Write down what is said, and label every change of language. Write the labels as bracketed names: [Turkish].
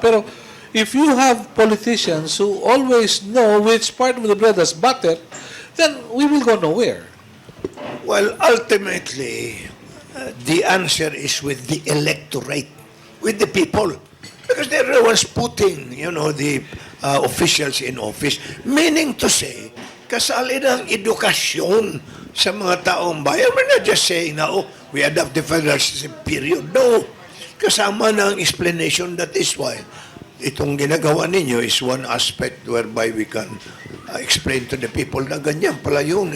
[Filipino] Pero, [English] if you have politicians who always know which part of the bread is butter, then we will go nowhere. Well, ultimately, the answer is with the electorate, with the people. Because they're the ones putting, the officials in office. Meaning to say, [Filipino] kasali ng edukasyon sa mga taong bayan. [English] We're not just saying na, we adopt the federal system, period. No. [Filipino] Kasama ng [English] explanation. That is why [Filipino] itong ginagawa ninyo [English] is one aspect whereby we can explain to the people [Filipino] na ganyan pala yun.